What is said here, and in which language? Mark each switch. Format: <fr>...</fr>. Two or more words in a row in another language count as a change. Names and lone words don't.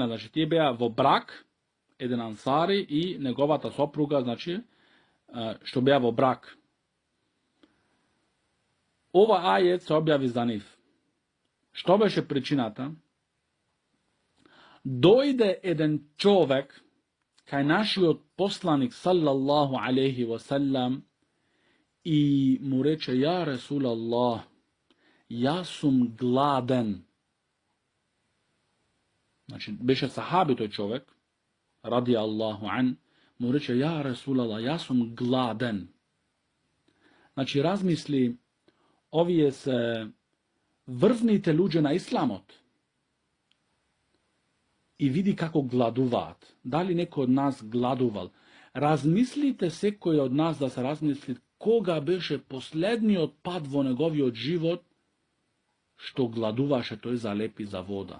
<mk>Значи тие беа во брак, еден ансари и неговата сопруга, значи што беа во брак. Ова ајет се објави за нив. Што беше причината? Дојде еден човек кај нашиот посланик</mk> <ar>صلى الله عليه وسلم</ar> <mk>и му рече:</mk> <ar>يا رسول الله,</ar> <mk>јас сум гладен. Значи беше сахаби тој човек,</mk> <ar>رضي الله عن,</ar> <mk>му рече:</mk> <ar>يا رسول الله,</ar> <mk>јас сум гладен. Значи размисли, овие се врвните луѓе на исламот. И види како гладуваат. Дали некој од нас гладувал? Размислите секој од нас да се размисли кога беше последниот пат во неговиот живот што гладуваше тој за леп и за вода.</mk>